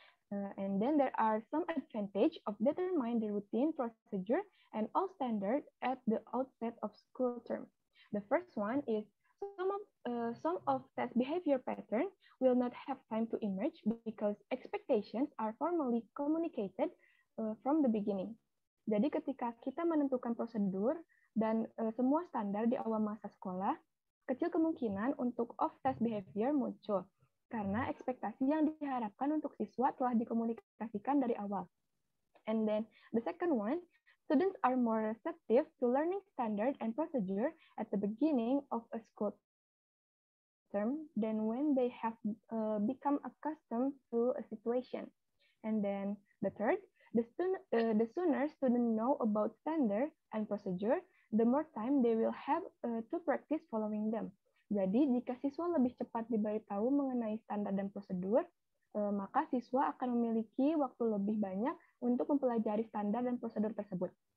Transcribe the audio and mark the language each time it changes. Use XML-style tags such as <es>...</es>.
<en>And then there are some advantage of determining the routine procedure and all standard at the outset of school term. The first one is some of test behavior pattern will not have time to emerge because expectations are formally communicated from the beginning.</en> <id>Jadi ketika kita menentukan prosedur dan semua standar di awal masa sekolah, kecil kemungkinan untuk off-test behavior muncul karena ekspektasi yang diharapkan untuk siswa telah dikomunikasikan dari awal.</id> <en>And then the second one, students are more receptive to learning standard and procedure at the beginning of a school term than when they have become accustomed to a situation. And then the third, the sooner students know about standard and procedure, the more time they will have to practice following them.</en> <id>Jadi, jika siswa lebih cepat diberitahu mengenai standar dan prosedur, maka siswa akan memiliki waktu lebih banyak untuk mempelajari standar dan prosedur tersebut.</id>